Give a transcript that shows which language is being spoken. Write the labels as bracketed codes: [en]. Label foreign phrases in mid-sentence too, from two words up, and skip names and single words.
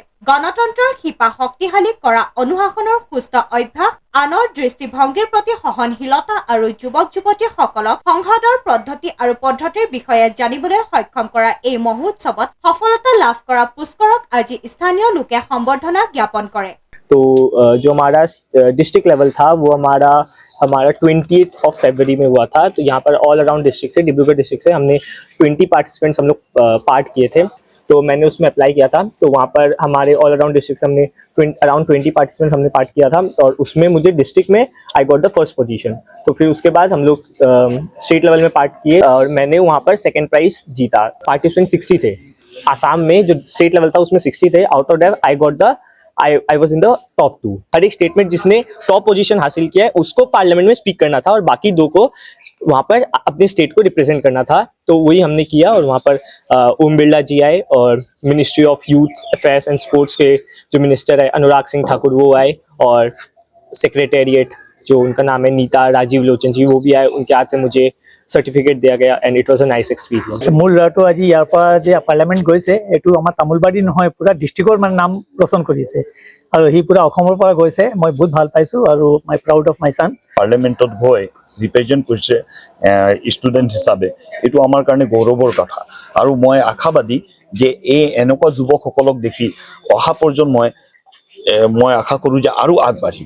[as] গণতন্ত্ৰৰ শিপা শক্তিশালী কৰা, অনুশাসনৰ সুস্থ অভ্যাস, আনৰ দৃষ্টিভংগীৰ প্ৰতি সহনশীলতা আৰু যুৱক যুৱতীসকলক সংসদৰ পদ্ধতিৰ বিষয়ে জানিবলৈ সক্ষম কৰা এই মহোৎসৱত সফলতা লাভ কৰা পুষ্কৰক আজি স্থানীয় লোকে সম্বৰ্ধনা জ্ঞাপন কৰে। [hi] तो जो हमारा [en] district level [hi] था वो हमारा [en] 20th of February [hi] में हुआ था। तो यहाँ पर [en] all around district [hi] से, डिब्रूगढ़ डिस्ट्रिक्ट से हमने 20 पार्टिसिपेंट्स हम लोग पार्ट किए थे। तो मैंने उसमें अप्लाई किया था। तो वहाँ पर हमारे [en] all around district [hi] से हमने [en] around 20 participant [hi] हमने पार्ट किया था और उसमें मुझे डिस्ट्रिक्ट में [en] I got the first position. [hi] तो फिर उसके बाद हम लोग [en] state level [hi] में पार्ट किए और मैंने वहाँ पर [en] second prize [hi] जीता। पार्टिसिपेंट 60 थे। आसाम में जो [en] state level [hi] था उसमें 60 थे। [en] out of that I got the I was in the top 2। [hi] हर एक स्टेट में जिसने [en] top position [hi] हासिल किया है उसको पार्लियामेंट में स्पीक करना था और बाकी 2 को वहाँ पर अपने स्टेट को रिप्रेजेंट करना था। तो वही हमने किया और वहाँ पर ओम बिरला जी आए और मिनिस्ट्री ऑफ यूथ अफेयर्स एंड स्पोर्ट्स के जो मिनिस्टर है अनुराग सिंह ठाकुर वो आए और सेक्रेटेरिएट जो उनका नाम है नीता राजीव लोचन जी वो भी आए। उनके हाथ से मुझे सर्टिफिकेट दिया गया [en] and it was a nice experience. [as] মোৰ ল'ৰাটো আজি ইয়াৰ পৰা যে পাৰ্লিয়ামেণ্ট গৈছে, এইটো আমাৰ তামোলবাৰী নহয়, পুৰা ডিষ্ট্ৰিক্টৰ মানে নাম ৰচন কৰিছে আৰু সি পুৰা অসমৰ পৰা গৈছে। মই বহুত ভাল পাইছোঁ আৰু [en] my proud of my son. [as] পাৰ্লিয়ামেণ্টত গৈ ৰিপ্ৰেজেণ্ট কৰিছে ষ্টুডেণ্ট হিচাপে, এইটো আমাৰ কাৰণে গৌৰৱৰ কথা আৰু মই আশাবাদী যে এই এনেকুৱা যুৱকসকলক দেখি অহা প্ৰজন্মই মই আশা কৰোঁ যে আৰু আগবাঢ়িব।